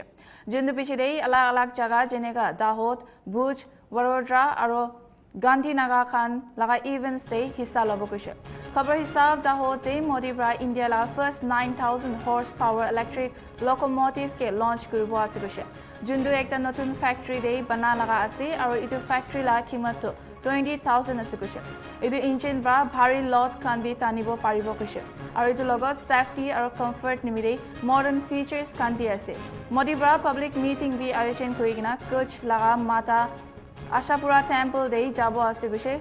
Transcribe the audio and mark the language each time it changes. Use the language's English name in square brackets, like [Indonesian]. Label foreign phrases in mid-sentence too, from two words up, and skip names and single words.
[Naga Pidgin] Jindu pichidei alag jaga jenega Dahod, Bhuj, Vadodara aro Gandhinagar khan laga events de hissa lobo kushe. Khabar hisab Dahod de Modi bra India la [English] first 9,000 horsepower electric locomotive [Naga Pidgin] ke launch kurubo asikushe. Jindu ekta notun factory de bana laga ase aro itu factory la kimat to 20,000 asikushe. Idu engine bra bhari lot khan bi tanibo paribo kushe. Aro itu logot safety aro comfort nimide [English] modern features [Naga Pidgin] khan bi ase. Modi bra [English] public meeting [Naga Pidgin] bi ayojen kurigina Kuch laga Mata Ashapura temple de jabo asikushe.